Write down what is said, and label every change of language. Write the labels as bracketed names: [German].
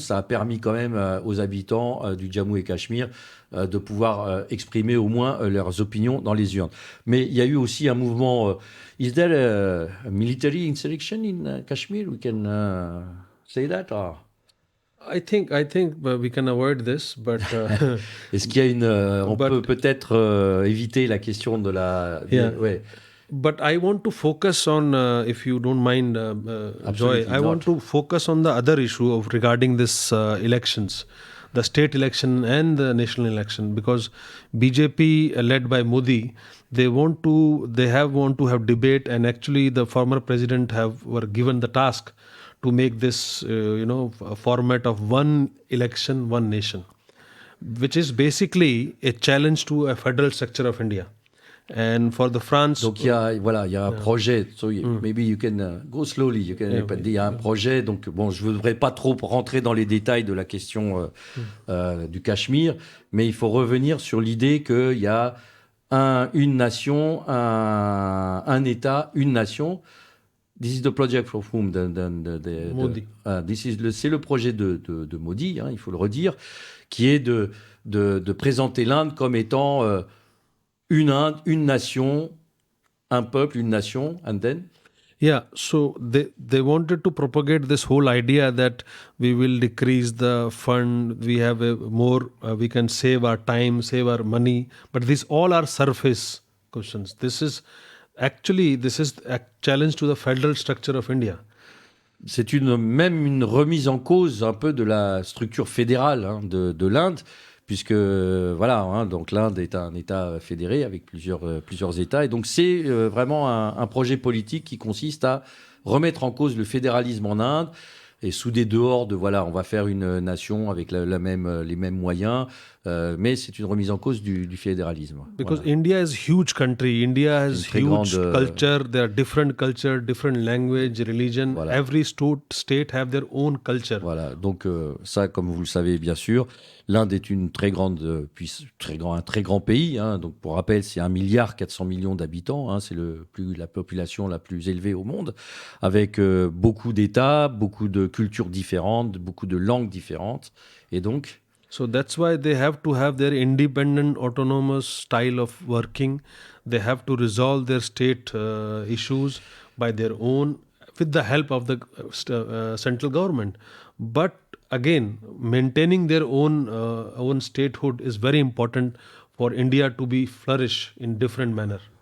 [French] Ça a permis quand même aux habitants du Jammu et Cachemire de pouvoir exprimer au moins leurs opinions dans les urnes. Mais il y a eu aussi un mouvement. [English] Is there a military insurrection in Kashmir? We can say that? Or? I think we can avoid this, but [French] est-ce qu'il y a on peut peut-être éviter la question de la. Ouais. [English] But I want to focus on, if you don't mind, Joy, I want to focus on the other issue of regarding this elections, the state election and the national election, because BJP led by Modi, they want to have debate, and actually the former president were given the task to make this, a format of one election, one nation, which is basically a challenge to a federal structure of India. And for the France. [French] Donc il y a un projet. [English] So maybe you can go slowly. [French] Il y a un projet. Donc bon, je voudrais pas trop rentrer dans les détails de la question du Cachemire, mais il faut revenir sur l'idée qu'il y a une nation, un État, une nation. [English] This is the project of whom? Modi. [French] C'est le projet de Modi, hein, il faut le redire, qui est de présenter l'Inde comme étant une Inde, une nation, un peuple, une nation, [English] and then? Yeah, so they wanted to propagate this whole idea that we will decrease the fund, we have a more, we can save our time, save our money, but these all are surface questions. This is a challenge to the federal structure of India. [French] C'est même une remise en cause un peu de la structure fédérale de l'Inde, puisque voilà, donc l'Inde est un État fédéré avec plusieurs États, et donc c'est vraiment un projet politique qui consiste à remettre en cause le fédéralisme en Inde et sous des dehors de voilà, on va faire une nation avec les mêmes moyens, mais c'est une remise en cause du fédéralisme. [English] Because [French] Voilà. [English] India is huge country, India has [French] très [English] huge [French] grande, [English] culture, there are different culture, different language, religion. [French] Voilà. [English] Every state have their own culture. [French] Voilà, donc ça, comme vous le savez bien sûr, l'Inde est une très grande, un très grand pays. Donc pour rappel, c'est 1,4 milliard d'habitants. C'est la population la plus élevée au monde, avec beaucoup d'États, beaucoup de cultures différentes, beaucoup de langues différentes. Et donc, [English] So that's why they have to have their independent, autonomous style of working. They have to resolve their state issues by their own, with the help of the central government. But again, maintaining their own statehood is very important for India to be flourish in different manner.